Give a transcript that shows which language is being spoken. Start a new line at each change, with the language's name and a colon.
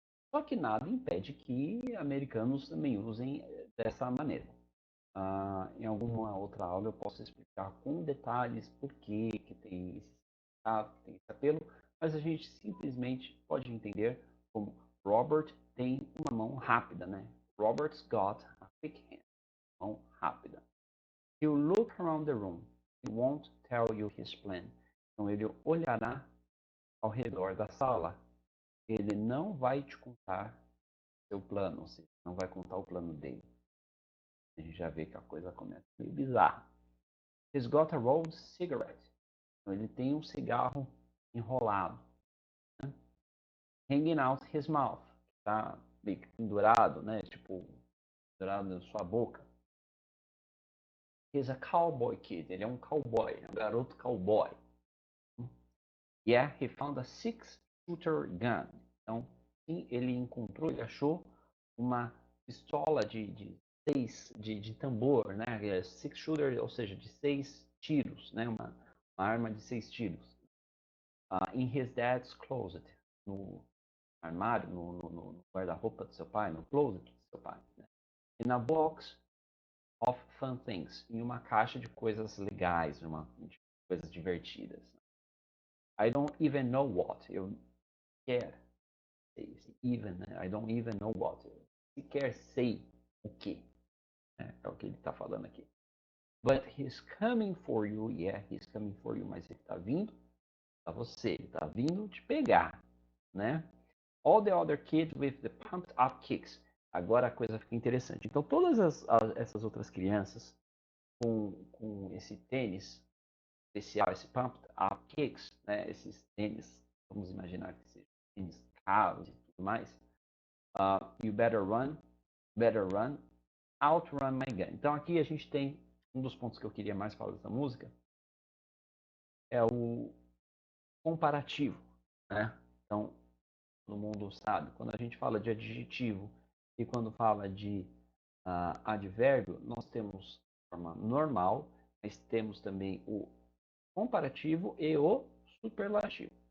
Portuguese: Só que nada impede que americanos também usem dessa maneira. Em alguma outra aula eu posso explicar com detalhes por que tem esse significado, tem esse apelo, mas a gente simplesmente pode entender como Robert tem uma mão rápida, né?
English: Robert's got a quick hand,
Portuguese: mão rápida.
English: He'll look around the room. He won't tell you his plan.
Portuguese: Então ele olhará ao redor da sala. Ele não vai te contar seu plano, ou seja, não vai contar o plano dele. A gente já vê que a coisa começa meio bizarra.
English: He's got a rolled cigarette.
Portuguese: Então, ele tem um cigarro enrolado. Né?
English: Hanging out his mouth.
Portuguese: Tá meio que pendurado, né? Tipo, pendurado na sua boca.
English: He's a cowboy kid.
Portuguese: Ele é um cowboy, um garoto cowboy.
English: Yeah, he found a six-shooter gun.
Portuguese: Então, sim, ele encontrou, ele achou uma pistola de tambor, né? Six-shooter, ou seja, de 6 tiros, né? Uma arma de 6 tiros.
English: In his dad's closet,
Portuguese: no armário, no guarda-roupa do seu pai, no closet do seu pai. Né?
English: In a box of fun things,
Portuguese: em uma caixa de coisas legais, de coisas divertidas.
English: I don't even know what.
Portuguese: Eu quero even, né?
English: I don't even know what.
Portuguese: Eu sequer sei o que. Né? É o que ele está falando aqui.
English: But he's coming for you. Yeah, he's coming for you.
Portuguese: Mas ele está vindo para você. Ele está vindo te pegar. Né?
English: All the other kids with the pumped up kicks.
Portuguese: Agora a coisa fica interessante. Então, todas essas outras crianças com esse tênis especial, esse pumped up kicks, né? Esses tênis, vamos imaginar que sejam tênis caros e tudo mais.
English: You better run, outrun my gun.
Portuguese: Então, aqui a gente tem um dos pontos que eu queria mais falar dessa música é o comparativo, né? Então, todo mundo sabe, quando a gente fala de adjetivo e quando fala de advérbio, nós temos a forma normal, mas temos também o comparativo e o superlativo.